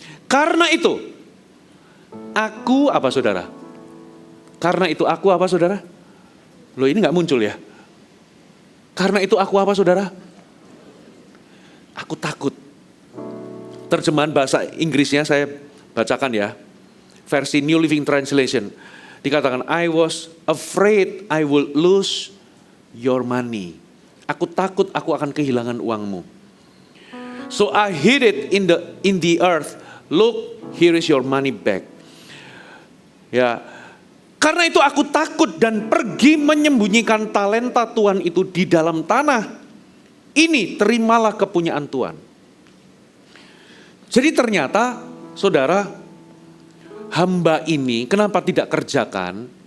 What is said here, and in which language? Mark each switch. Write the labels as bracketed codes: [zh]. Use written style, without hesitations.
[id] Karena itu, aku apa saudara? Karena itu aku apa saudara? Loh, ini gak muncul ya? Karena itu aku apa saudara? Aku takut. Terjemahan bahasa Inggrisnya saya bacakan ya. Versi New Living Translation. Dikatakan, [en] I was afraid I will lose your money. [id] Aku takut aku akan kehilangan uangmu. [en] So I hid it in the earth. Look, here is your money back. [id] Ya, karena itu aku takut dan pergi menyembunyikan talenta Tuhan itu di dalam tanah. Ini terimalah kepunyaan Tuhan. Jadi ternyata, saudara, hamba ini kenapa tidak kerjakan?